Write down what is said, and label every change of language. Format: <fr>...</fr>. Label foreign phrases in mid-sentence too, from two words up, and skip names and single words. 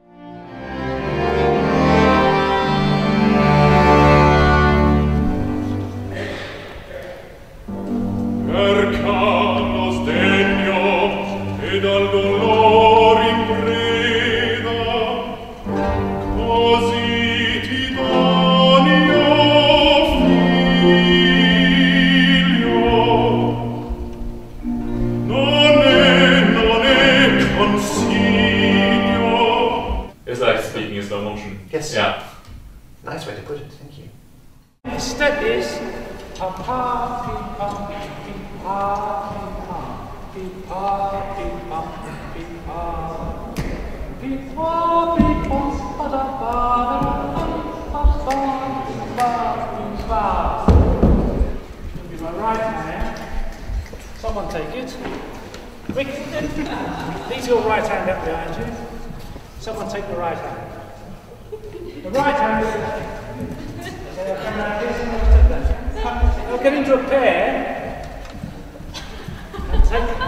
<it>Lo sdegno ed al dolor in preda, così ti dono figlio. Non è consiglio.</it> <en>It's like speaking in slow motion. Yes. Yeah. Nice way to put it, thank you. The step is pa-pa, pi-pa, pi-pa, pi-pa, pi-pa, pi-pa, pi-pa, pi-pa, pi-pa, pa-da-pa-da-pa-pa-pa-pa-pa-pa. It'll be my right hand. Someone take it. Rick, leave your right hand up behind you. Someone take the right hand. The right hand. They'll get into a pair and take.</en>